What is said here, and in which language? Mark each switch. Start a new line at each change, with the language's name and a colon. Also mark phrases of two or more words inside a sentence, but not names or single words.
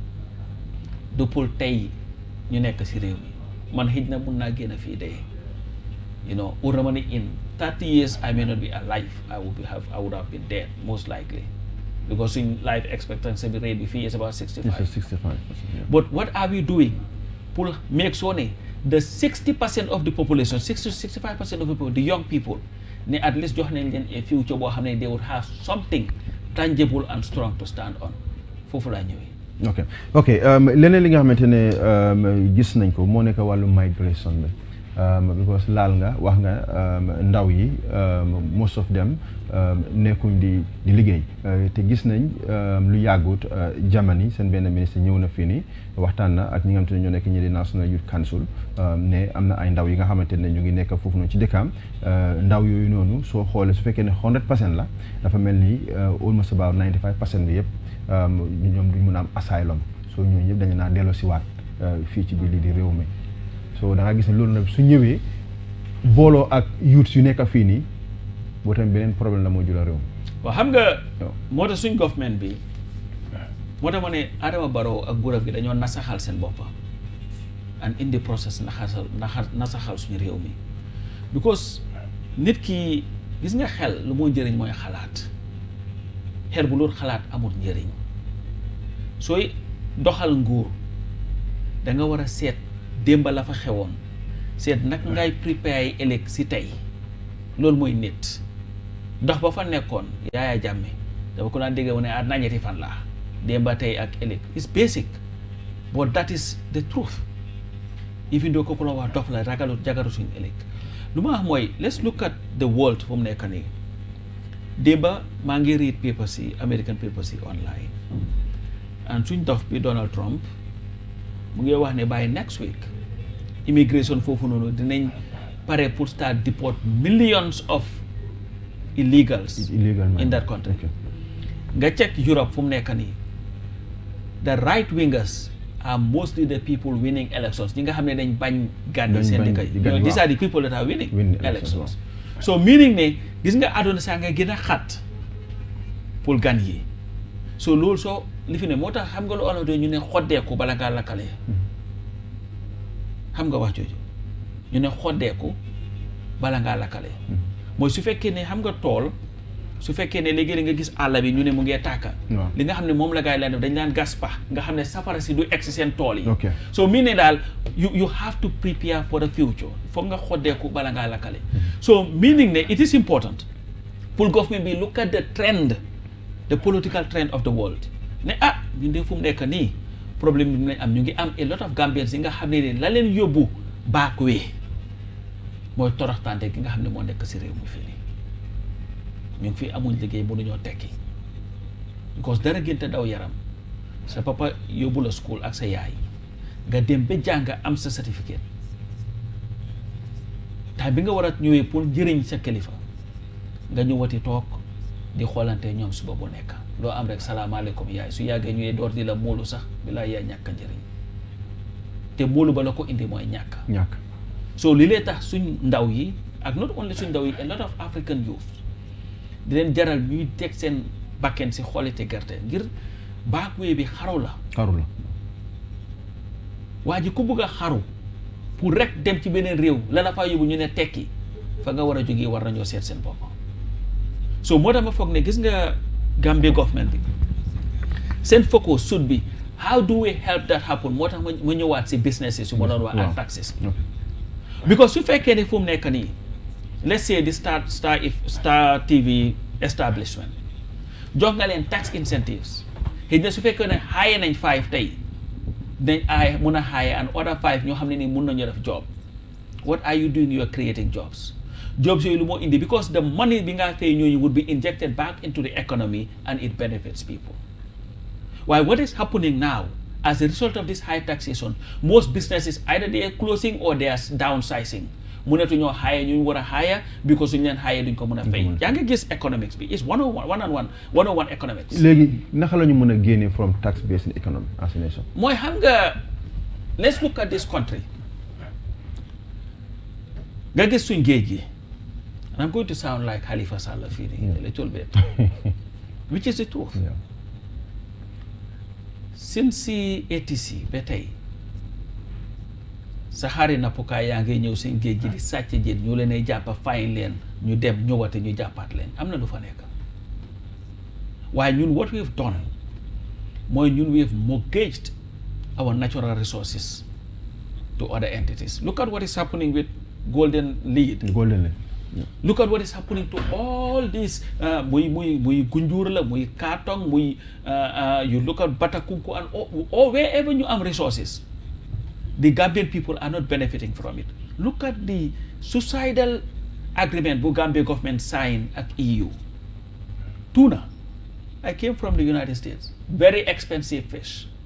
Wolof: du pour tey ñu nekk si réew mi man xëj na mun naa génn fii dee
English: you know or
Wolof: na ma ne
English: in 30 years I may not be alive I would have been dead most likely because suñ life expectancy bi rate bi fii is about 65 yeah. But what are we doing pour make sure ne the 60% of the population 65% of the people the young people ne at least
Wolof: jox nañ leen
English: a future
Wolof: boo xam ne
English: they would have something tangible and strong to stand on
Wolof: foofu laa ñëwee ok leneen li nga xamante ne gis nañ ko moo nekk wàllu migration bi because laal nga wax nga ndaw yi
English: most of them
Wolof: nekkuñ di liggéey te gis nañ lu yàggut Germany seen benn ministre ñëw na fii nii waxtaan na ak ñi nga xamante ne ñoo nekk ñi di National Youth Council ne am na ay ndaw yi nga xamante ne ñu ngi nekk foofu noonu ci dëkkaam ndaw yooyu noonu soo xoolee su fekkee ne 100% la dafa mel ni
English: almost about
Wolof: 95% bi yëpp ñoom duñ mën a am asylum soo ñooñu ñëpp dañu naa delloo si waat fii ci biir lii di réew mi so da nga gis ne loolu nag su ñëwee booloo ak youth yu nekk fii nii boo tamit beneen problème la moo jula réew mi waaw xam nga moo tax suñ government bi moo tax ma ne Adama Barrow ak nguuram gi dañoo nasaxal seen boppa
English: and in the process
Wolof: nasaxal suñu réew mi because nit ki gis nga xel lu moo njëriñ mooy xalaat xel bu loolu xalaat amul njëriñ sooy doxal nguur da nga war a seet démb la fa xewoon seet nag ngay préparer ëllëg si tey loolu mooy nit dox ba fa nekkoon Yaaya Jammeh dafa ko daan dégg mu ne àddina ñetti fan la démba tey ak ëllëg
English: it's basic but that is the truth
Wolof: even though kooku la wax dof la jagaru suñ ëllëg lu ma wax mooy
English: let's look at the world
Wolof: fu mu nekk nii démba maa ngi read papers yi
English: American papers
Wolof: yi online and suñ dof bi Donald Trump mu ngi wax ne
English: by next week immigration
Wolof: foofu noonu dinañ pare pour
English: start deport millions of illegals in that country
Wolof: nga check Europe fu mu nekk nii
English: the right wingers are mostly the people winning elections
Wolof: ñi nga xam ne dañ bañ gàddi seen dëkk
English: these are the people that are winning elections so meaning
Wolof: ne gis nga àdduna saa nga gën a xat pour gan yi so loolu soo li fi ne moo tax xam nga lu olof ñu ne xoddeeku bala ngaa lakkale xam nga wax jooju ñu ne xoddeeku bala ngaa lakkale mooy su fekkee ne xam nga tool su fekkee ne léegi nga gis àll bi ñu ne mu ngee tàkka li nga xam ne moom la gaa yi laan def dañ daan gas pax nga xam ne safara si du egg si seen tool yi so mii ne daal
English: you have to prepare for the future
Wolof: foog nga xoddeeku bala ngaa lakkale
English: so meaning
Wolof: ne
English: it is important
Wolof: pour government bi
English: look at the trend the political trend of the world
Wolof: ne ñun de fu mu nekk nii problème bi dinañ am ñu ngi am
English: a lot of Gambians
Wolof: yi nga xam ne la leen yóbbu
English: back way
Wolof: mooy toroxtante gi nga xam ne moo nekk si réew mi fii nii ñu ngi fi amuñ liggéey mënuñoo tekki because dara gënte daw yaram sa papa yóbbu la school ak sa yaay nga dem ba jàng am sa certificate tay bi nga war a ñëwee pour jëriñ sa kilifa nga ñëwati toog di xoolante ñoom suba bu nekk loo am rek salaamaaleykum yaay su yàggee ñëwee door di la móolu sax bi laa yaay ñàkk njëriñ te móolu ba la ko indi mooy ñàkk so li lee tax suñ ndaw yi ak
English: not only
Wolof: suñ ndaw yi
English: a lot of African youth
Wolof: di leen jaral ñuy teg seen bakken si xoolite gerte ngir baakwee bi xaru la waa ji ku bëgg a xaru pour rek dem ci beneen réew la la faa yóbbu ñu ne tekki fa nga war a jógee war nañoo seet seen bopp so moo tax ma foog ne gis nga Gambia government bi seen
English: focus should be how do we help that happen
Wolof: moo tax ma ñëwaat si business yi su ma doon wax ak taxes because su fekkee ne fu mu nekk nii
English: let's say the Star TV establishment
Wolof: jox nga leen
English: tax incentives
Wolof: xëy na su fekkee ne hire nañ 5 tey dañ mun a hire
English: and other
Wolof: 5 ñoo xam ne nii mun nañu def job.
English: What are you doing? You are creating jobs. Jobs yooyu
Wolof: lu moo indi
English: because the money
Wolof: bi nga fay ñooñu
English: would be injected back into the economy and it benefits people. While what is happening now as a result of this high taxation, most businesses either they are closing or they are downsizing.
Wolof: Mënatu ñoo hire ñu war a hire because suñu leen hire duñ ko mën a fay. Yaa ngi gis economics bi
English: is 101 economics.
Wolof: léegi naka la ñu mën a génne
English: from tax based economy as a nation.
Wolof: mooy xam nga
English: let's look at this country.
Wolof: nga gis suñ géej gi.
English: And I'm going to sound like Halifa Sallah feeling a little bit, which is the truth. Yeah.
Wolof: Since ATC ba tey sa xari nappukaay yaa ngi ñëw seen géej gi di sàcc jën ñu leen ay jàppa fayin leen ñu dem ñëwate ñu jàppaat leen am na lu fa nekk waaye ñun
English: what we've done
Wolof: mooy ñun
English: we've mortgaged our natural resources to other entities. Look at what is happening with Golden Lead. Yeah. Look at what is happening to all these muy Gunjur la muy Katong muy you look at Batakunku and or wherever you have resources, the Gambian people are not benefiting from it. Look at the suicidal agreement bu Gambia government signed at EU. Tuna, I came from the United States, very expensive fish.